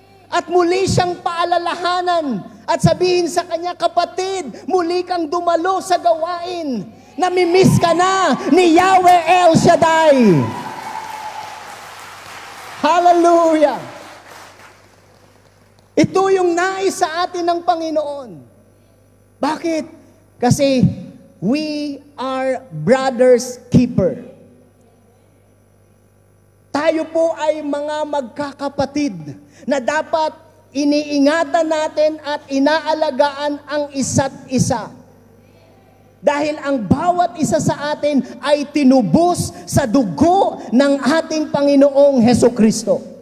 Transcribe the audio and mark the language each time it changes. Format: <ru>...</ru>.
<tl>At muli siyang paalalahanan at sabihin sa kanya, kapatid, muli kang dumalo sa gawain. Namimiss ka na ni Yahweh El Shaddai. Hallelujah! Ito yung nais sa atin ng Panginoon. Bakit?</tl> <en>Kasi we are brothers keeper.</en> <tl>Tayo po ay mga magkakapatid na dapat iniingatan natin at inaalagaan ang isa't isa. Dahil ang bawat isa sa atin ay tinubos sa dugo ng ating Panginoong Hesukristo.</tl>